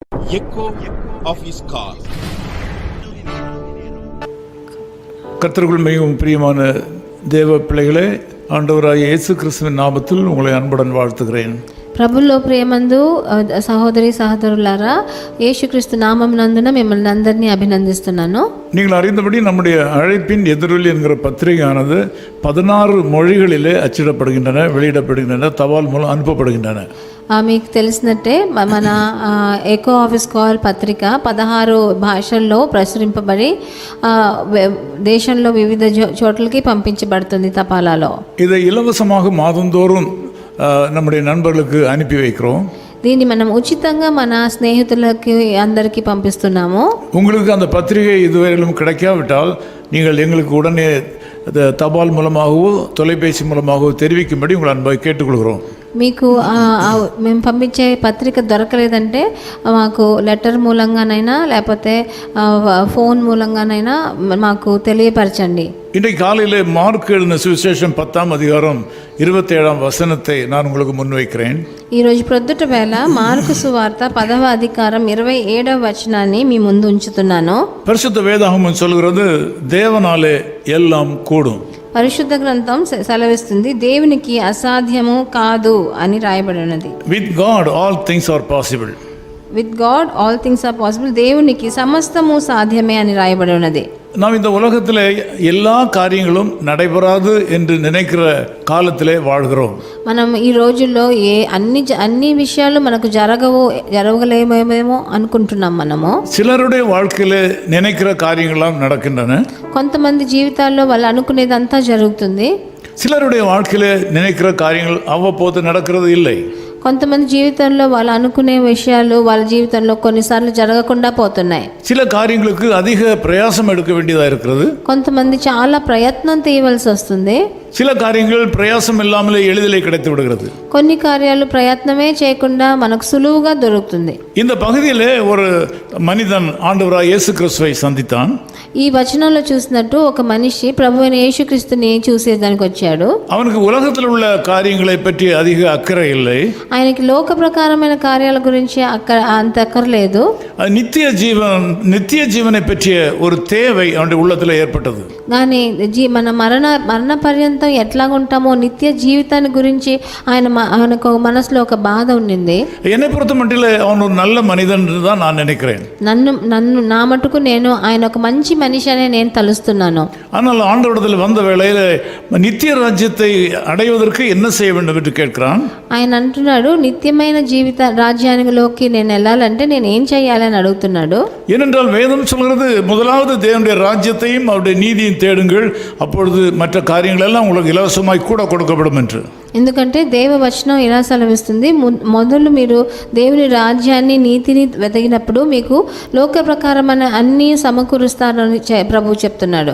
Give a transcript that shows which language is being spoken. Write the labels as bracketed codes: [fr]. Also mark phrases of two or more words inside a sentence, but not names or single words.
[en] echo of his call. [ta] கர்த்தருக்குள் மிகவும் பிரியமான தேவ பிள்ளைகளே, ஆண்டவராகிய இயேசு கிறிஸ்துவின் நாமத்தில் உங்களை அன்புடன் வாழ்த்துகிறேன். [te] ప్రభుల్లో ప్రేమందు సహోదరి సహోదరులారా, యేసుక్రీస్తు నామం నందున మిమ్మల్ని అందరినీ అభినందిస్తున్నాను. [ta] நீங்கள் அறிந்தபடி நம்முடைய அழைப்பின் எதிரொலி என்கிற பத்திரிகையானது 16 மொழிகளிலே அச்சிடப்படுகின்றன, வெளியிடப்படுகின்றன, தபால் மூலம் அனுப்பப்படுகின்றன. [te] మీకు తెలిసినట్టే మన ఎకో ఆఫీస్ కాల్ పత్రిక 16 భాషల్లో ప్రచురింపబడి దేశంలో వివిధ చోట్లకి పంపించబడుతుంది తపాలాలో. [ta] இதை இலவசமாக மாதந்தோறும் நம்முடைய நண்பர்களுக்கு அனுப்பி வைக்கிறோம். [te] దీన్ని మనం ఉచితంగా మన స్నేహితులకి అందరికీ పంపిస్తున్నాము. [ta] உங்களுக்கு அந்த பத்திரிகை இதுவரையிலும் கிடைக்காவிட்டால் நீங்கள் எங்களுக்கு உடனே தபால் மூலமாகவோ தொலைபேசி மூலமாகவோ தெரிவிக்கும்படி உங்களை அன்பை கேட்டுக்கொள்கிறோம். [te] మీకు మేము పంపించే పత్రిక దొరకలేదంటే మాకు లెటర్ మూలంగానైనా లేకపోతే ఫోన్ మూలంగానైనా మాకు తెలియపరచండి. [ta] இன்றைக்கு காலையில் மார்க் எழுதின சுவிசேஷம் 10ஆம் அதிகாரம் 27ஆம் வசனத்தை நான் உங்களுக்கு முன்வைக்கிறேன். [te] ఈరోజు ప్రొద్దుట వేళ మార్కు సువార్త 10వ అధికారం 27వ వచనాన్ని మీ ముందు ఉంచుతున్నాను. [ta] பரிசுத்த வேதாகமம் சொல்கிறது, தேவனாலே எல்லாம் கூடும். [te] పరిశుద్ధ గ్రంథం సెలవిస్తుంది, దేవునికి అసాధ్యము కాదు అని రాయబడి ఉన్నది. [en] With God all things are possible. With God all things are possible. [te] దేవునికి సమస్తము సాధ్యమే అని రాయబడి ఉన్నది. [ta] நாம் இந்த உலகத்தில் எல்லா காரியங்களும் நடைபெறாது என்று நினைக்கிற காலத்திலே வாழ்கிறோம். [te] మనం ఈ రోజుల్లో అన్ని విషయాలు మనకు జరగలేమేమో అనుకుంటున్నాం. మనము [ta] சிலருடைய வாழ்க்கையில நினைக்கிற காரியங்கள்லாம் நடக்கின்றன. [te] కొంతమంది జీవితాల్లో వాళ్ళు అనుకునేదంతా జరుగుతుంది. [ta] சிலருடைய வாழ்க்கையில நினைக்கிற காரியங்கள் அவ்வப்போது நடக்கிறது இல்லை. [te] కొంతమంది జీవితంలో వాళ్ళు అనుకునే విషయాలు వాళ్ళ జీవితంలో కొన్నిసార్లు జరగకుండా పోతున్నాయి. [ta] சில காரியங்களுக்கு அதிக பிரயாசம் எடுக்க வேண்டியதா இருக்கிறது. [te] కొంతమంది చాలా ప్రయత్నం చేయవలసి వస్తుంది. [ta] சில காரியங்கள் பிரயாசம் இல்லாமலே எளிதிலே கிடைத்து விடுகிறது. [te] కొన్ని కార్యాలు ప్రయత్నమే చేయకుండా మనకు సులువుగా దొరుకుతుంది. [ta] இந்த பகுதியிலே ஒரு மனிதன் ஆண்டவராகிய இயேசு கிறிஸ்துவை சந்தித்தான். [te] ఈ వచనంలో చూసినట్టు ఒక మనిషి ప్రభువైన యేసుక్రీస్తుని చూసేదానికి వచ్చాడు. [ta] அவனுக்கு உலகத்தில் உள்ள காரியங்களை பற்றி அதிக அக்கறை இல்லை. [te] ఆయనకి లోక ప్రకారమైన కార్యాల గురించి అంత అక్కర్లేదు. [ta] நித்திய ஜீவனை பற்றிய ஒரு தேவை அவனுடைய உள்ளத்தில் ஏற்பட்டது. [te] కానీ మన మరణ పర్యంతం ఎట్లాగుంటామో నిత్య జీవితాన్ని గురించి ఆయనకు మనసులో ఒక బాధ ఉండింది. [ta] என்னை பொறுத்த மட்டில் அவன் ஒரு நல்ல மனிதன் தான் நான் நினைக்கிறேன். [te] నా మటుకు నేను ఆయన ఒక మంచి మనిషి అని నేను తలుస్తున్నాను. [ta] ஆனால் ஆண்டவரிடத்தில் வந்த வேளையில் நித்திய ராஜ்யத்தை அடைவதற்கு என்ன செய்ய வேண்டும் என்று கேட்கிறான். [te] ఆయన అంటున్నాడు, నిత్యమైన జీవిత రాజ్యానిలోకి నేను వెళ్ళాలంటే నేను ఏం చేయాలని అడుగుతున్నాడు. [ta] ஏனென்றால் வேதம் சொல்கிறது, முதலாவது தேவனுடைய ராஜ்யத்தையும் அவருடைய நீதியும் தேடுங்கள், அப்பொழுது மற்ற காரியங்கள் எல்லாம் உங்களுக்கு இலவசமாய் கூட கொடுக்கப்படும் என்று. [te] ఎందుకంటే దేవవచనం ఇలా సెలవిస్తుంది, మొదలు మీరు దేవుని రాజ్యాన్ని నీతిని వెతికినప్పుడు మీకు లోక ప్రకారమైన అన్ని సమకూరుస్తారని ప్రభు చెప్తున్నాడు.